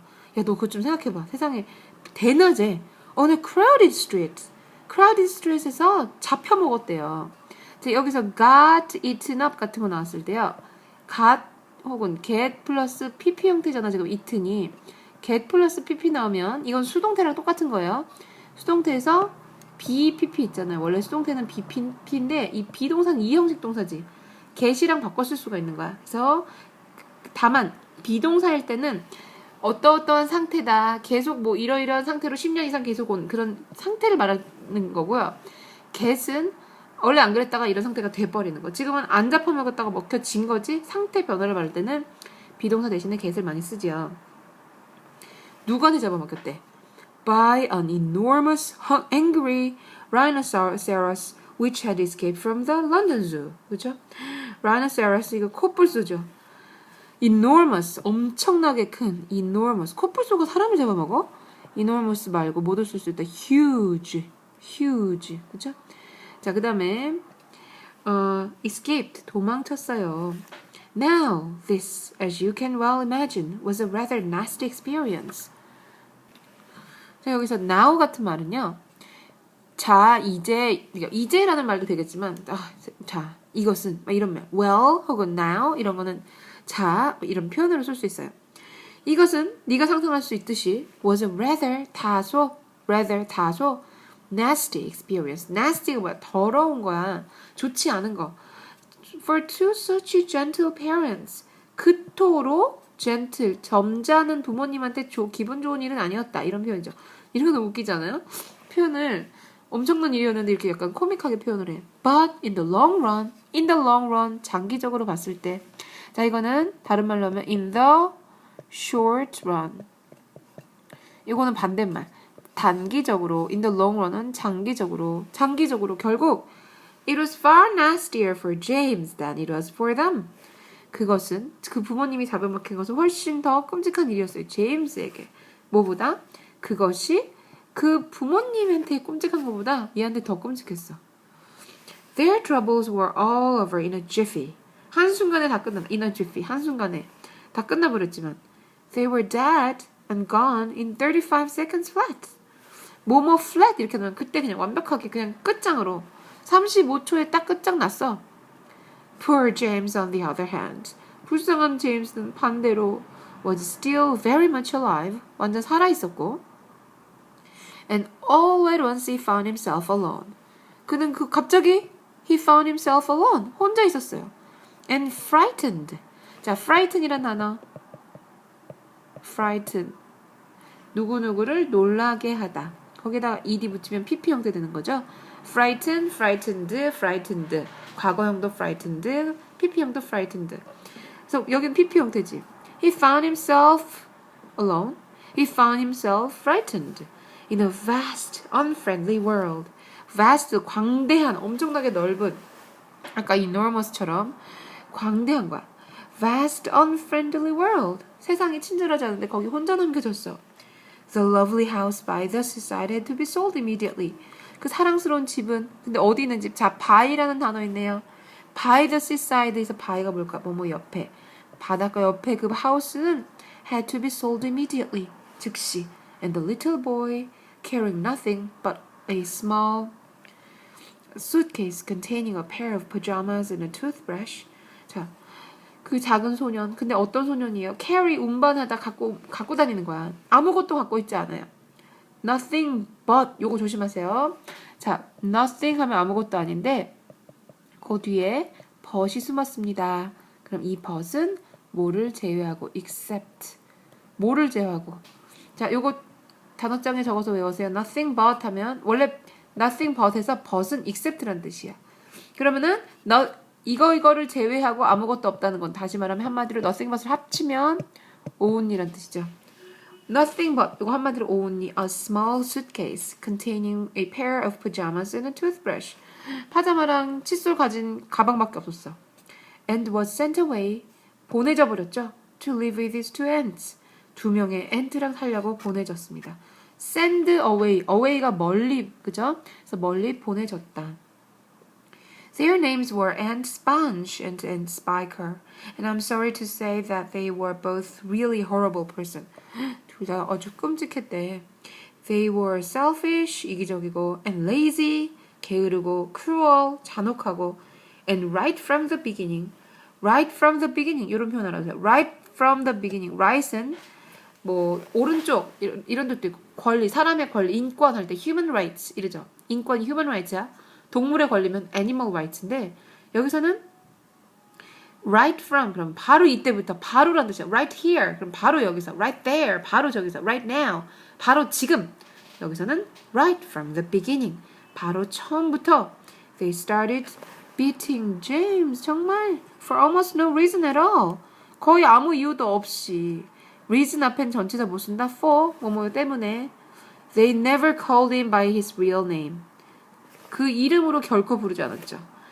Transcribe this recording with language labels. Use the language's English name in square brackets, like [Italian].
[Korean] 야, 너 그거 좀 생각해봐, 세상에 대낮에 [English] on a crowded street. crowded street [Korean] 에서 잡혀먹었대요. 자, 여기서 [English] got eaten up [Korean] 같은 거 나왔을 때요. got 혹은 get 플러스 pp 형태잖아. 지금 eaten이 get 플러스 pp 나오면 이건 수동태랑 똑같은 거예요. 수동태에서 BPP 있잖아요. 원래 수동태는 BP인데 이 비동사는 이형식 동사지. get이랑 바꿔 쓸 수가 있는 거야. 그래서 다만 비동사일 때는 어떠어떠한 상태다. 계속 뭐 이러이러한 상태로 10년 이상 계속 온 그런 상태를 말하는 거고요. get은 원래 안 그랬다가 이런 상태가 돼버리는 거. 지금은 안 잡아먹었다가 먹혀진 거지. 상태 변화를 말할 때는 비동사 대신에 get을 많이 쓰지요. 누구한테 잡아먹혔대? [English] By an enormous angry rhinoceros which had escaped from the London Zoo. [Korean] 그죠? rhinoceros 이거 코뿔소죠. enormous 엄청나게 큰 enormous 코뿔소가 사람을 잡아먹어? enormous 말고 뭐도 쓸 수 있다. huge 그죠? 자, 그 다음에 escaped, 도망쳤어요. [English] Now, this, as you can well imagine, was a rather nasty experience. [Korean] 자, 여기서 now 같은 말은요. 자, 이제라는 말도 되겠지만 자, 이것은 막 이런 말 well 혹은 now 이런 거는 자, 이런 표현으로 쓸 수 있어요. 이것은 네가 상상할 수 있듯이 [English] was a rather [Korean] 다소 nasty experience. nasty가 뭐야? 더러운 거야. 좋지 않은 거. [English] For two such gentle parents. [Korean] 그토록 gentle, 점잖은 부모님한테 기분 좋은 일은 아니었다. 이런 표현이죠. 이런 거 너무 웃기지 않아요? 표현을 엄청난 일이었는데 이렇게 약간 코믹하게 표현을 해. [English] But in the long run, [Korean] 장기적으로 봤을 때. 자, 이거는 다른 말로 하면 [English] in the short run. [Korean] 이거는 반대말. 단기적으로, [English] in the long run은 [Korean] 장기적으로 결국 [English] it was far nastier for James than it was for them. [Korean] 그것은 그 부모님이 잡아먹힌 것은 훨씬 더 끔찍한 일이었어요. 제임스에게. 뭐보다? 그것이 그 부모님한테 끔찍한 것보다 얘한테 더 끔찍했어. [English] Their troubles were all over in a jiffy. [Korean] 한순간에 다 끝나. [English] in a jiffy. [Korean] 한순간에 다 끝나버렸지만 [English] they were dead and gone in 35 seconds flat. [Korean] 뭐뭐 flat 이렇게 하면 그때 그냥 완벽하게 그냥 끝장으로 35초에 딱 끝장났어. [English] Poor James on the other hand. [Korean] 불쌍한 제임스는 반대로 [English] was still very much alive. [Korean] 완전 살아있었고 [English] and all at once he found himself alone. [Korean] 그는 갑자기 [English] he found himself alone. [Korean] 혼자 있었어요. [English] And frightened. [Korean] 자, frighten이란 단어 [English] frighten. [Korean] 누구누구를 놀라게 하다. 거기다가 ed 붙이면 pp 형태 되는 거죠. frighten, frightened, frightened. 과거형도 frightened, pp형도 frightened. 그래서 여긴 pp 형태지. [English] He found himself alone. He found himself frightened in a vast, unfriendly world. [Korean] vast, 광대한, 엄청나게 넓은, 아까 enormous처럼 광대한 거야. [English] vast, unfriendly world. [Korean] 세상이 친절하지 않은데 거기 혼자 남겨졌어. [English] The lovely house by the seaside had to be sold immediately. [Korean] 그 사랑스러운 집은, 근데 어디 있는 집? 자, by라는 단어 있네요. by the seaside에서 by가 뭘까? 뭐뭐 옆에. 바닷가 옆에 그 house는 [English] had to be sold immediately. [Korean] 즉시. [English] And the little boy, carrying nothing but a small suitcase containing a pair of pajamas and a toothbrush. [Korean] 자, 그 작은 소년. 근데 어떤 소년이에요? carry 운반하다 갖고 다니는 거야. 아무것도 갖고 있지 않아요. nothing but 요거 조심하세요. 자, nothing 하면 아무것도 아닌데 그 뒤에 but이 숨었습니다. 그럼 이 but은 뭐를 제외하고 except 뭐를 제외하고 자, 요거 단어장에 적어서 외우세요. nothing but 하면 원래 nothing but에서 but은 except란 뜻이야. 그러면은 이거를 제외하고 아무것도 없다는 건 다시 말하면 한마디로 nothing but을 합치면 only란 뜻이죠. [English] Nothing but [Korean] 이거 한마디로 [English] only a small suitcase containing a pair of pajamas and a toothbrush. [Korean] 파자마랑 칫솔 가진 가방밖에 없었어. [English] And was sent away. [Korean] 보내져 버렸죠. [English] To live with his two aunts. [Korean] 두 명의 ant랑 살려고 보내졌습니다. Send away. away가 멀리, 그죠? 그래서 멀리 보내졌다. [English] Their names were Aunt Sponge and Aunt Spiker, and I'm sorry to say that they were both really horrible person. [Korean] 둘 다 아주 끔찍했대. [English] They were selfish, 이기적이고, and lazy, 게으르고, cruel, 잔혹하고, and right from the beginning, [Korean] 이런 표현 알아주세요. [English] Right from the beginning, [Korean] right은 뭐 오른쪽 이런 뜻도 있고, 권리, 사람의 권리, 인권 할 때 human rights 이러죠. 인권이 human rights야. 동물의 권리면 animal rights인데 여기서는 right from 그럼 바로 이때부터 바로란 뜻이야. right here 그럼 바로 여기서 right there 바로 저기서 right now 바로 지금 여기서는 [English] right from the beginning [Korean] 바로 처음부터 [English] they started beating James [Korean] 정말 [English] for almost no reason at all [Korean] 거의 아무 이유도 없이 reason 앞엔 전치사 못 쓴다 for 뭐뭐 때문에 [English] they never called him by his real name [Korean] 그 이름으로 결코 부르지 않았죠.